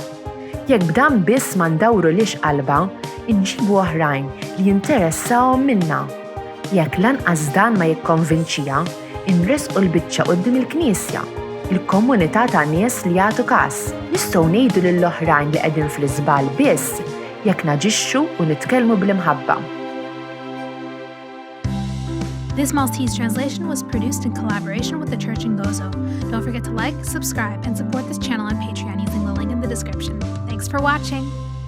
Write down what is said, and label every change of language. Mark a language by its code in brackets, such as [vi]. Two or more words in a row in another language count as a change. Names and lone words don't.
[mt] Jekk b'dan biss ma ndawru lix qalba, inġibu oħrajn li jinteressawhom minna. Jekk lanqas dan ma jikkonvinċija, inresqu l-biċċa quddiem il-Knisja, il-komunità ta' nies li jagħtu każ. Nistgħu ngħidu lill-oħrajn li qegħdin fl-iżbal biss jekk naġixxu u nitkellmu bl-imħabba. [en] This Maltese translation was produced in collaboration with the Church in Gozo. Don't forget to like, subscribe, and support this channel on Patreon using the link in the description. Thanks for watching!